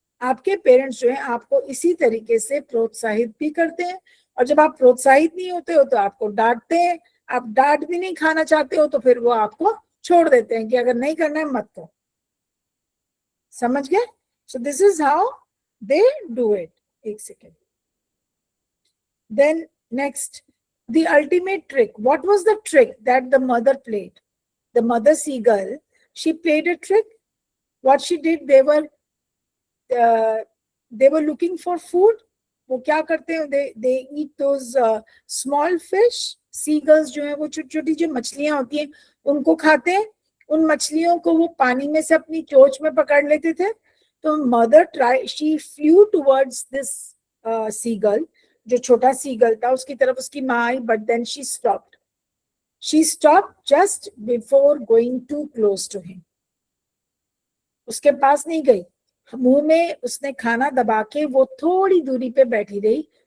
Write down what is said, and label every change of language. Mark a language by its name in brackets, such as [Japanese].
[Hindi] आपके पेरेंट्स जो है आपको इसी तरीके से प्रोत्साहित भी करते हैं, और जब आप प्रोत्साहित नहीं होते हो तो आपको डांटते हैं। आप डांट भी नहीं खाना चाहते हो तो फिर वो आपको छोड़ देते हैं कि अगर नहीं करना है मत करो। समझ गए? [English] So this is how they do it. [Hindi] एक second. [English] Then next, the ultimate trick. What was the trick that the mother played? The mother seagull, she played a trick. What she did, they were looking for food. [Hindi] वो क्या करते हैं? [English] they eat those small fish. [Hindi] Seagulls जो है वो छोटी छोटी जो मछलियां होती हैं उनको खाते हैं। उन मछलियों को वो पानी में से अपनी चोंच में पकड़ लेते थे। तो mother [English] she flew towards this seagull, [Hindi] जो छोटा सीगल था उसकी तरफ उसकी माँ आई, [English] But then she stopped. She stopped just before going too close to him. [Hindi] उसके पास नहीं गई, मुंह में उसने खाना दबा के वो थोड़ी दूरी पे बैठी रही.